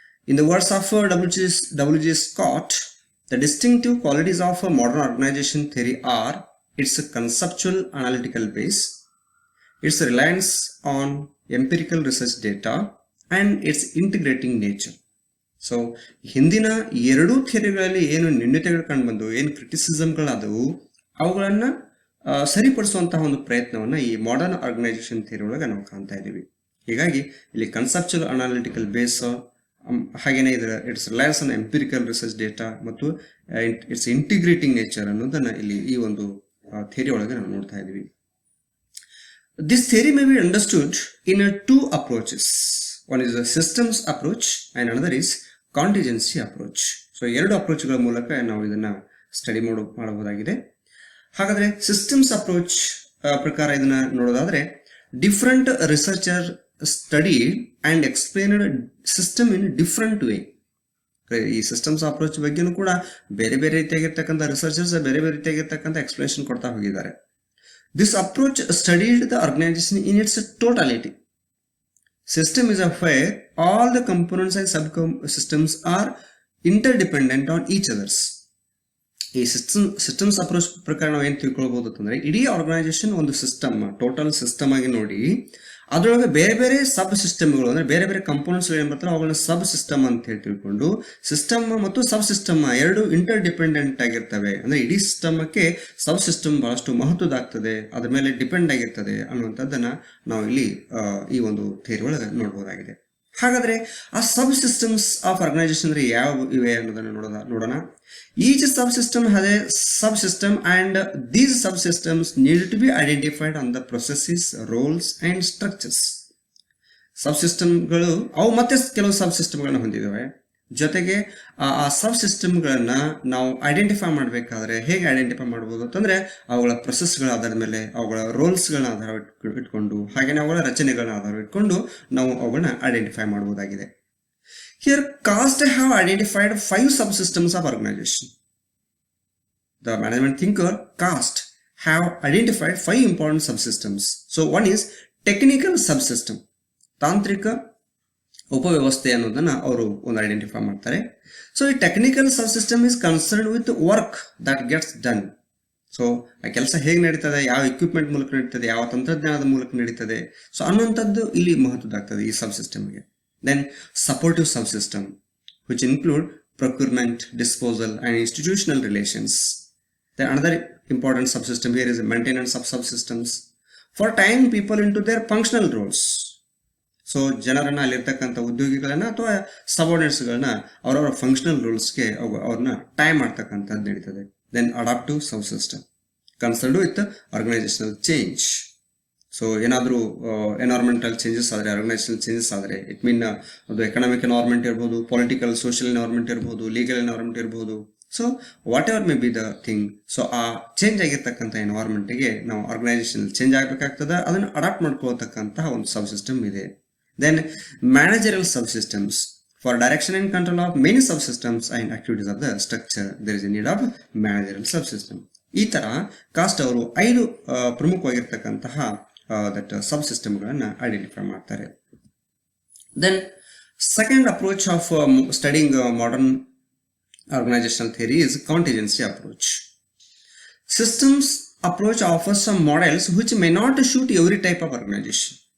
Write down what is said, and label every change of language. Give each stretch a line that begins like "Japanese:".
English: In the words of W.G. Scott, the distinctive qualities of a modern organization theory are its conceptual analytical base, its reliance on empirical research data, and its integrating nature.
Kannada: So ಹಿಂದಿನ ಎರಡೂ ಥಿಯರಿಗಳಲ್ಲಿ ಏನು ನ್ಯೂನತೆಗಳು ಕಂಡು ಬಂದು ಏನು ಕ್ರಿಟಿಸಿಸಮ್ಗಳಾದವು ಅವುಗಳನ್ನು ಸರಿಪಡಿಸುವಂತಹ ಒಂದು ಪ್ರಯತ್ನವನ್ನು ಈ ಮಾಡರ್ನ್ ಆರ್ಗನೈಸೇಷನ್ ಥಿಯರಿ ಒಳಗೆ ನಾವು ಕಾಣ್ತಾ ಇದ್ದೀವಿ. ಹೀಗಾಗಿ ಇಲ್ಲಿ ಕನ್ಸೆಪ್ಚುವಲ್ ಅನಾಲಿಟಿಕಲ್ ಬೇಸ್, ಹಾಗೇನೆ ಇದರ
English: it's reliance on empirical research data
Kannada: ಮತ್ತು
English: it's integrating nature
Kannada: ಅನ್ನೋದನ್ನ ಇಲ್ಲಿ ಈ ಒಂದು ಥಿಯರಿ ಒಳಗೆ ನಾವು ನೋಡ್ತಾ ಇದ್ದೀವಿ.
English: This theory may be understood in two approaches. One is the systems approach and another is contingency approach.
Kannada: So ಎರಡು ಅಪ್ರೋಚ್ಗಳ ಮೂಲಕ ನಾವು ಇದನ್ನ ಸ್ಟಡಿ ಮಾಡಬಹುದಾಗಿದೆ. ಹಾಗಾದ್ರೆ ಸಿಸ್ಟಮ್ಸ್ ಅಪ್ರೋಚ್ ಪ್ರಕಾರ ಇದನ್ನ ನೋಡೋದಾದ್ರೆ,
English: Different researcher study and explained system in different way.
Kannada: ಈ ಸಿಸ್ಟಮ್ಸ್ ಅಪ್ರೋಚ್ ಬಗ್ಗೆನೂ ಕೂಡ ಬೇರೆ ಬೇರೆ ರೀತಿಯಾಗಿರ್ತಕ್ಕಂಥ ರಿಸರ್ಚರ್ಸ್ ಬೇರೆ ಬೇರೆ ರೀತಿಯಾಗಿರ್ತಕ್ಕಂಥ ಎಕ್ಸ್ಪ್ಲನೇಷನ್ ಕೊಡ್ತಾ ಹೋಗಿದ್ದಾರೆ.
English: This approach studied the organisation in its totality. System is a where all the components and subsystems are interdependent on each others.
Kannada: ಈ ಸಿಸ್ಟಮ್ಸ್ ಅಪ್ರೋಚ್ ಪ್ರಕಾರ ನಾವು ಏನು ತಿಳ್ಕೊಳ್ಬಹುದು ಅಂತಂದ್ರೆ, ಇಡೀ ಆರ್ಗನೈಸೇಷನ್ ಒಂದು ಸಿಸ್ಟಮ್, ಟೋಟಲ್ ಸಿಸ್ಟಮ್ ಆಗಿ ನೋಡಿ, ಅದರೊಳಗೆ ಬೇರೆ ಬೇರೆ ಸಬ್ ಸಿಸ್ಟಮ್ಗಳು ಅಂದ್ರೆ ಬೇರೆ ಬೇರೆ ಕಂಪೋನೆಂಟ್ಸ್ ಏನ್ ಬರ್ತಾರೆ ಅವುಗಳನ್ನ ಸಬ್ ಸಿಸ್ಟಮ್ ಅಂತ ಹೇಳಿ ತಿಳ್ಕೊಂಡು, ಸಿಸ್ಟಮ್ ಮತ್ತು ಸಬ್ ಸಿಸ್ಟಮ್ ಎರಡು ಇಂಟರ್ ಡಿಪೆಂಡೆಂಟ್ ಆಗಿರ್ತವೆ. ಅಂದ್ರೆ ಇಡೀ ಸಿಸ್ಟಮ್ಗೆ ಸಬ್ ಸಿಸ್ಟಮ್ ಬಹಳಷ್ಟು ಮಹತ್ವದಾಗ್ತದೆ, ಅದ್ರ ಮೇಲೆ ಡಿಪೆಂಡ್ ಆಗಿರ್ತದೆ ಅನ್ನುವಂಥದ್ದನ್ನ ನಾವು ಇಲ್ಲಿ ಈ ಒಂದು ಥಿಯರಿ ಒಳಗೆ ನೋಡಬಹುದಾಗಿದೆ. ಹಾಗಾದ್ರೆ ಆ ಸಬ್ ಸಿಸ್ಟಮ್ಸ್ ಆಫ್ ಆರ್ಗನೈಸೇಷನ್ ಅಂದ್ರೆ ಯಾವ ಇವೆ ಅನ್ನೋದನ್ನ ನೋಡೋಣ.
English: Each subsystem has a subsystem and these subsystems need to be identified on the processes, roles and structures.
Kannada: ಸಬ್ಸಿಸ್ಟಮ್ಗಳು ಅವು ಮತ್ತೆ ಕೆಲವು ಸಬ್ಸಿಸ್ಟಮ್ಗಳನ್ನ ಹೊಂದಿದ್ದಾವೆ. ಜೊತೆಗೆ ಆ ಸಬ್ಸಿಸ್ಟಮ್ಗಳನ್ನ ನಾವು ಐಡೆಂಟಿಫೈ ಮಾಡಬೇಕಾದ್ರೆ ಹೇಗೆ ಐಡೆಂಟಿಫೈ ಮಾಡಬಹುದು ಅಂತಂದ್ರೆ, ಅವುಗಳ ಪ್ರೊಸೆಸ್ಗಳ ಆಧಾರದ ಮೇಲೆ, ಅವುಗಳ ರೋಲ್ಸ್ಗಳನ್ನ ಆಧಾರ ಇಟ್ಕೊಂಡು, ಹಾಗೆಯೇ ಅವುಗಳ ರಚನೆಗಳನ್ನ ಆಧಾರ ಇಟ್ಕೊಂಡು ನಾವು ಅವುಗಳನ್ನ ಐಡೆಂಟಿಫೈ ಮಾಡಬಹುದಾಗಿದೆ.
English: Here, CAST have identified 5 subsystems of organization. The management thinker CAST have identified 5 important subsystems. So one is technical subsystem.
Kannada: ತಾಂತ್ರಿಕ ಉಪವ್ಯವಸ್ಥೆ ಅನ್ನೋದನ್ನ ಅವರು ಒಂದು ಐಡೆಂಟಿಫೈ ಮಾಡ್ತಾರೆ.
English: So ಈ technical subsystem is concern with work that gets done.
Kannada: So ಆ ಕೆಲಸ ಹೇಗೆ ನಡೀತದೆ, ಯಾವ ಎಕ್ವಿಪ್ಮೆಂಟ್ ಮೂಲಕ ನಡೀತದೆ, ಯಾವ ತಂತ್ರಜ್ಞಾನದ ಮೂಲಕ ನಡೀತದೆ, ಸೊ ಅನ್ನುವಂಥದ್ದು ಇಲ್ಲಿ ಮಹತ್ವದಾಗ್ತದೆ ಈ ಸಬ್ಸಿಸ್ಟಮ್ಗೆ.
English: Then supportive subsystem, which include procurement, disposal and institutional relations. Then another important subsystem here is maintenance of subsystems for tying people into their functional roles.
Kannada: So ಜನರನ್ನ ಅಲ್ಲಿರ್ತಕ್ಕಂಥ ಉದ್ಯೋಗಿಗಳನ್ನ ಅಥವಾ ಸಬಾರ್ಡಿನೇಟ್ಸ್ಗಳನ್ನ ಅವರವರ ಫಂಕ್ಷನಲ್ ರೋಲ್ಸ್ಗೆ ಅವ್ರನ್ನ ಟೈ ಮಾಡ್ತಕ್ಕಂಥದ್ದು ನಡೀತದೆ.
English: Then adaptive subsystem concerned with organisational change.
Kannada: So ಏನಾದರೂ environmental changes ಆದರೆ, organisational changes ಆದರೆ, ಇಟ್ ಮೀನ್ ಅದು ಎಕನಾಮಿಕ್ ಎನ್ವೈರನ್ಮೆಂಟ್ ಇರ್ಬೋದು, ಪೊಲಿಟಿಕಲ್ ಸೋಷಿಯಲ್ ಎನ್ವೈರನ್ಮೆಂಟ್ ಇರ್ಬೋದು, ಲೀಗಲ್ ಎನ್ವೈರನ್ಮೆಂಟ್ ಇರ್ಬೋದು. So
English: whatever may be the thing,
Kannada: so ಆ ಚೇಂಜ್ ಆಗಿರ್ತಕ್ಕಂಥ ಎನ್ವೈರನ್ಮೆಂಟ್ಗೆ ನಾವು ಆರ್ಗನೈಸೇಷನ್ ಚೇಂಜ್ ಆಗಬೇಕಾಗ್ತದೆ, ಅದನ್ನು ಅಡಾಪ್ಟ್ ಮಾಡ್ಕೊಳ್ತಕ್ಕಂತಹ ಒಂದು ಸಬ್ ಸಿಸ್ಟಮ್ ಇದೆ.
English: Then managerial subsystems for direction and control of many subsystems and activities of the structure there is a need of managerial subsystem.
Kannada: ಈ ತರ cost ಅವರು 5 ಪ್ರಮುಖವಾಗಿರ್ತಕ್ಕಂತಹ that subsystemಗಳನ್ನ identify ಮಾಡ್ತಾರೆ.
English: Then second approach of studying modern organizational theory is contingency approach. Systems approach offers some models which may not suit every type of organization.